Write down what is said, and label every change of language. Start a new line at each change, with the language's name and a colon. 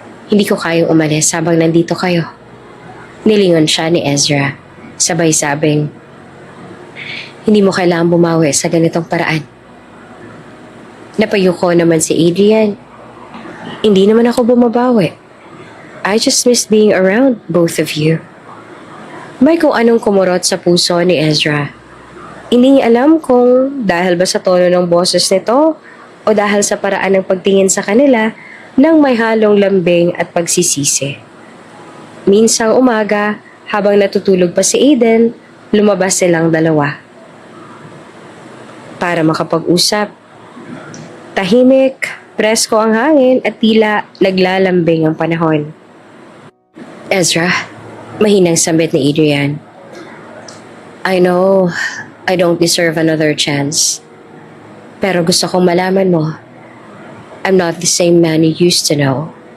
Filipino: Hindi ko kayang umalis habang nandito kayo. Nilingon siya ni Ezra, sabay sabing, hindi mo kailangang bumawi sa ganitong paraan. Napayuko naman si Adrian. Hindi naman ako bumabawi.
English: I just miss being around both of you.
Filipino: May kung anong kumurot sa puso ni Ezra. Hindi niya alam kung dahil ba sa tono ng boses nito o dahil sa paraan ng pagtingin sa kanila nang may halong lambing at pagsisisi. Minsang umaga, habang natutulog pa si Aiden, lumabas silang dalawa. Para makapag-usap. Tahimik, presko ang hangin at tila naglalambing ang panahon. Ezra, mahinang sambit ni Adrian.
English: I know I don't deserve another chance.
Filipino: Pero gusto kong malaman mo,
English: I'm not the same man you used to know.